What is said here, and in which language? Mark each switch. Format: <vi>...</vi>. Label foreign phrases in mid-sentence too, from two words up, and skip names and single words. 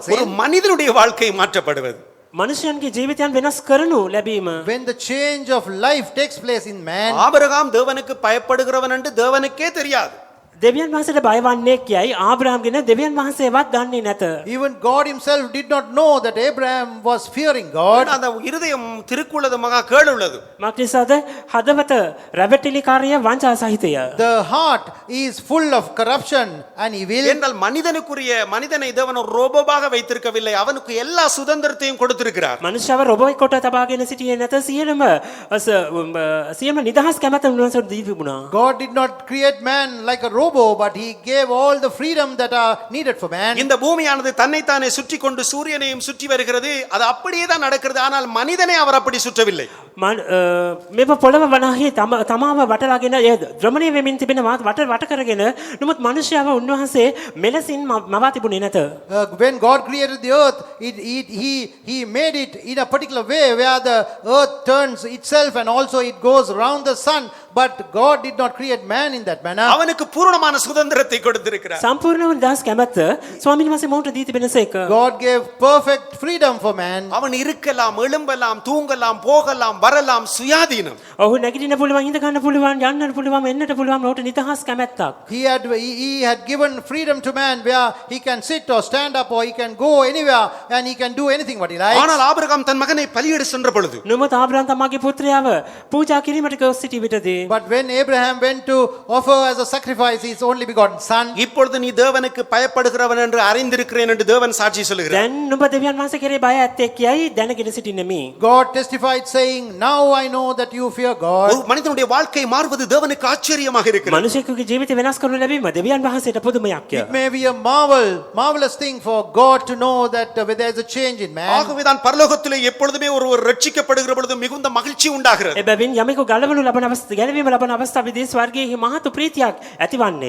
<ta>ஒரு in? மனிதனுடைய வாழ்க்கை மாற்றப்படுவது.</ta> <si>මනුෂ්‍යයන්ගේ ජීවිතයන් වෙනස් කරනු ලැබීම.</si> <en>When the change of life takes place in man.</en> <ta>ஆபிரகாம் தேவனுக்கு பயப்படுகிறவன் என்று தேவனுக்கே தெரியாது.</ta> <si>දෙවියන් වහන්සේට බය වන්නේ කියයි ආබ්‍රහම් ගැන දෙවියන් වහන්සේවත් දන්නේ නැත.</si> <en>Even God himself did not know that Abraham was fearing God.</en> <ta>அந்த இருதயம் திருக்குள்ளது மகா கேடு உள்ளது.</ta> <si>මක්නිසාද හදවත රැවටිලිකාරිය වංචා සහිතය.</si> <en>The heart is full of corruption and evil.</en> <ta>என்றால் மனிதனை தேவன் ஒரு ரோபோவாக வைத்திருக்கவில்லை, அவனுக்கு எல்லா சுதந்திரத்தையும் கொடுத்திருக்கிறார்.</ta> <si>මනුෂ්‍යව රොබොයි කොට තබාගෙන සිටියේ නැත. සියලුම නිදහස් කැමැත්ත උන්වහන්සේට දී තිබුණා.</si> <en>God did not create man like a robot, but he gave all the freedom that are needed for man.</en> <ta>இந்த பூமியானது தன்னைத்தானே சுற்றி கொண்டு சூரியனையும் சுற்றி வருகிறது. அது அப்படியே தான் நடக்கிறது. ஆனால் மனிதனை அவர் அப்படி சுற்றவில்லை.</ta> <si>මෙම පොළව වනාහි තමාව වටලාගෙන ද්‍රමණය වෙමින් තිබෙනවා වට කරගෙන. නමුත් මනුෂ්‍යව උන්වහන්සේ මෙලෙසින් මවා තිබුණේ නැත.</si> <en>When God created the earth, he made it in a particular way where the earth turns itself and also it goes around the sun. But God did not create man in that manner.</en> <ta>அவனுக்கு பூரணமான சுதந்திரத்தை கொடுத்திருக்கிறார்.</ta> <si>සම්පූර්ණ වූ දහස් කැමැත්ත ස්වාමීන් වහන්සේ මොහොත දී තිබෙනසේක.</si> <en>God gave perfect freedom for man.</en> <ta>அவன் இருக்கலாம், எழும்பலாம், தூங்கலாம், போகலாம், வரலாம், சுயாதீனம்.</ta> <si>ඔහු නැගිටින්න පුළුවන්, ඉඳ ගන්න පුළුවන්, යන්නට පුළුවන්, එන්නට පුළුවන්, ඔහුට නිදහස් කැමැත්තක්.</si> <en>He had given freedom to man where he can sit or stand up or he can go anywhere and he can do anything what he likes.</en> <ta>ஆனால் ஆபிரகாம் தன் மகனை பலியிட சென்ற பொழுது</ta> <si>නමුත් ආබ්‍රහම් තමාගේ පුත්‍රයාව පූජා කිරීමට ගොස් සිටි විටදී</si> <en>But when Abraham went to offer as a sacrifice his only begotten son,</en> <ta>இப்பொழுது நீ தேவனுக்கு பயப்படுகிறவன் என்று அறிந்திருக்கிறேன் என்று தேவன் சாட்சி சொல்லுகிறார்.</ta> <si>දැන් නුඹ දෙවියන් වහන්සේ කෙරේ බය ඇත්තෙක් කියයි දැනගෙන සිටින්නේ මේ.</si> <en>God testified saying, "Now I know that you fear God."</en> <ta>ஒரு மனிதனுடைய வாழ்க்கை மாறுவது தேவனுக்கு ஆச்சரியமாக இருக்கிறது.</ta> <si>මනුෂ්‍යයෙකුගේ ජීවිතය වෙනස් කරනු ලැබීම දෙවියන් වහන්සේට පුදුමයක්.</si> <en>It may be a marvelous thing for God to know that there is a change in man.</en> <ta>ஆகவே தான் பரலோகத்திலே எப்பொழுதுமே ஒருவர் ரட்சிக்கப்படுகிற பொழுது மிகுந்த மகிழ்ச்சி உண்டாகிறது.</ta> <si>එබැවින් යමෙකු ගැලවීම ලබන අවස්ථාවේදී ස්වර්ගයේ මහත් ප්‍රීතියක් ඇතිවන්නේ.</si>